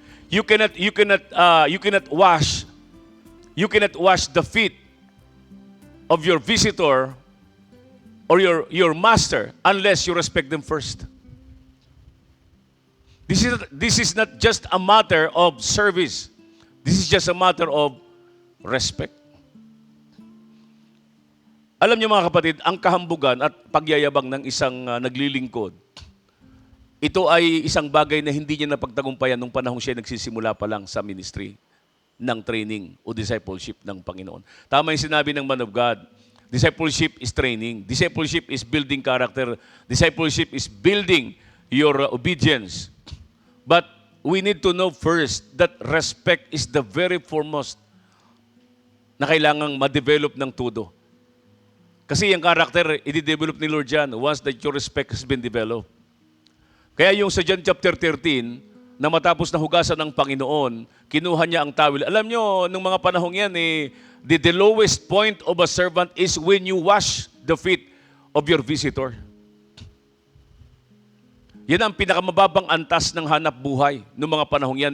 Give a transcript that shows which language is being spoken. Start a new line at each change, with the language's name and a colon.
English: You cannot wash the feet of your visitor or your master unless you respect them first. This is not just a matter of service. This is just a matter of respect.
Filipino: Alam niyo mga kapatid, ang kahambugan at pagyayabang ng isang naglilingkod, ito ay isang bagay na hindi niya napagtagumpayan nung panahong siya nagsisimula pa lang sa ministry ng training o discipleship ng Panginoon. Tama yung sinabi ng man of God.
English: Discipleship is training. Discipleship is building character. Discipleship is building your obedience. But we need to know first that respect is the very foremost
Filipino: na kailangang ma-develop ng todo. Kasi yung character, i-develop ni Lord yan
English: once that your respect has been developed.
Filipino: Kaya yung sa John chapter 13, na matapos na hugasan ng Panginoon, kinuha niya ang tawil. Alam nyo, nung mga panahong yan,
English: the lowest point of a servant is when you wash the feet of your visitor.
Filipino: Yan ang pinakamababang antas ng hanap buhay ng mga panahong yan.